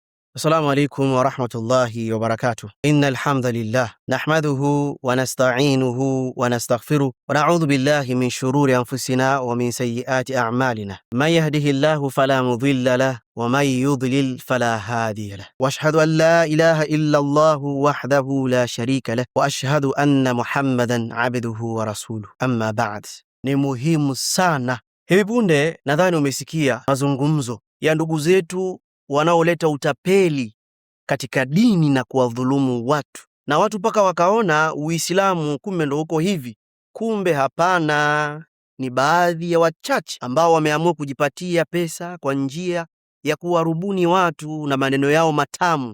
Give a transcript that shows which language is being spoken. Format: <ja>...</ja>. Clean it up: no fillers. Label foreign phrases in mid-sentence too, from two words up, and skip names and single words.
<ar>السلام عليكم ورحمة الله وبركاته. إن الحمد لله نحمده ونستعينه ونستغفره ونعوذ بالله من شرور أنفسنا ومن سيئات أعمالنا. من يهده الله فلا مضل له ومن يضلل فلا هادي له، وأشهد أن لا إله إلا الله وحده لا شريك له، وأشهد أن محمدا عبده ورسوله. أما بعد.</ar> <sw>Ni muhimu sana. Hivi punde nadhani umesikia mazungumzo ya ndugu zetu wanaoleta utapeli katika dini na kuwadhulumu watu, na watu paka wakaona Uislamu kumbe ndo uko hivi. Kumbe hapana, ni baadhi ya wachache ambao wameamua kujipatia pesa kwa njia ya kuwarubuni watu na maneno yao matamu.</sw>